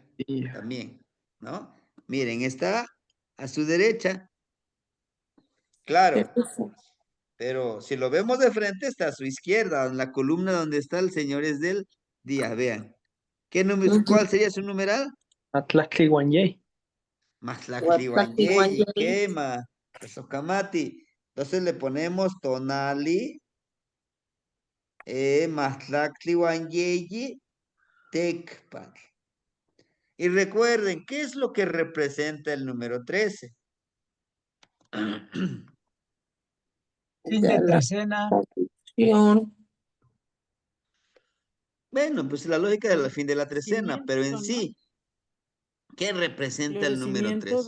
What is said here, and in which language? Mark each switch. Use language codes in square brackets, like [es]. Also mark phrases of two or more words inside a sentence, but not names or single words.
[es] También, ¿no? Miren, está a su derecha. Claro. Pero si lo vemos de frente, está a su izquierda, en la columna donde está el señor es del día. Vean. ¿Cuál sería su numeral? [nah] Matlactli Guanyay. Matlactli quema. [es] Socamati. Entonces le ponemos tonali. [nah] Matlactli Guanyay. [es] Tecpat. Y recuerden, ¿qué es lo que representa el número 13? Fin de trecena. Bueno, pues la lógica del fin de la trecena, pero en sí, ¿qué representa el número 3?